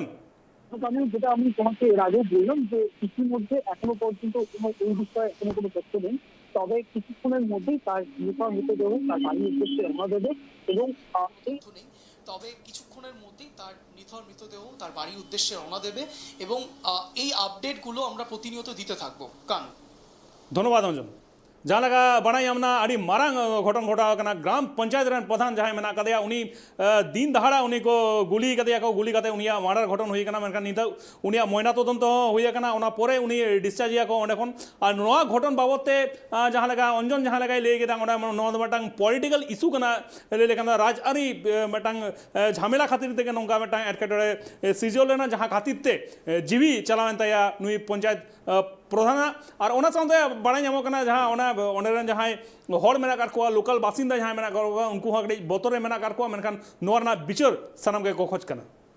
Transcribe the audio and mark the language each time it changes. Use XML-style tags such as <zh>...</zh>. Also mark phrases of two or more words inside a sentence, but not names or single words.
<bn>আমি তোমাকে এর আগে বললাম যে ইতিমধ্যে এখনো পর্যন্ত কোনো এই বিষয়ে এখনো কোনো তথ্য নেই, তবে কিছুক্ষণের মধ্যেই তার মৃতদেহ তার বাড়ির উদ্দেশ্যে রওনা দেবে এবং এই তথ্য নেই, তবে কিছুক্ষণের মধ্যেই তার নিথর মৃতদেহ তার বাড়ির উদ্দেশ্যে রওনা দেবে এবং এই আপডেটগুলো আমরা প্রতিনিয়ত দিতে থাকবো। কানু, ধন্যবাদ অঞ্জন।</bn> <sat>जहाँ लगा बड़ा हमना अड़ी मारांग घटन घटा कना ग्राम पंचायत रन प्रधान जहाँ मेना कदया उनी दिन दहाड़ा उनी को गुली कदया को गुली कते उनिया मार्डर घटन हुई कना मेनखान निता उनिया मयना तदंत हुई कना उना परे उनी डिस्चार्ज या को ओंडे खन और नोआ घटन बाबते जहाँ लगा अंजन जहाँ लगा ले गेदा ओंडे नोआ मटांग</sat> <en>political issue</en> <sat>कना ले कना राजआरी मटांग झमेला खातिर तेके नोंका मटांग एटकेटरे सिजोल लेना जहाँ खातिर ते जीवी चलावेन तया नुई पंचायत प्रधान और ओना साथे बड़ा नामो कना जहाँ ओना ओंडेरन जहाँ हर मेना कार को लोकल बासिंदा जहाँ मेना कर उनको बतरे मेना कार को मेनखान नोरना बिचर सनम के को खोज कना।</sat>